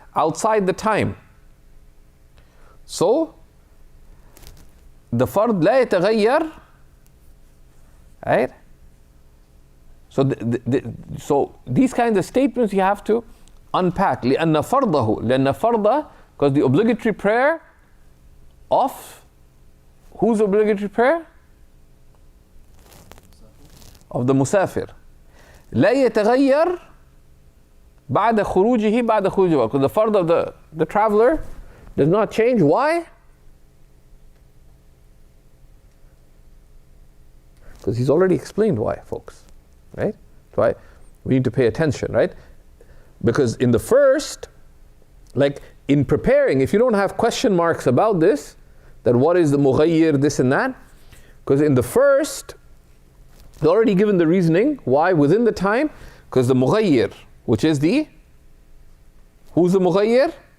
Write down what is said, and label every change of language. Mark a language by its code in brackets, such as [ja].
[en] Outside the time. So, the fard la yataghayyar. Right? So, so these kinds of statements you have to unpack. [ar] لأن فرضه [en] because the obligatory prayer of, whose obligatory prayer? Of the musafir. [ar] لا يتغير بعد خروجه بعد خروج الوقت. [en] Because the fard of the traveler does not change. Why? Because he's already explained why, folks. Right? That's why we need to pay attention, right? Because in the first, like in preparing, if you don't have question marks about this, that what is the mughayyir, this and that, because in the first, they're already given the reasoning, why within the time, because the mughayyir, which is who's the mughayyir?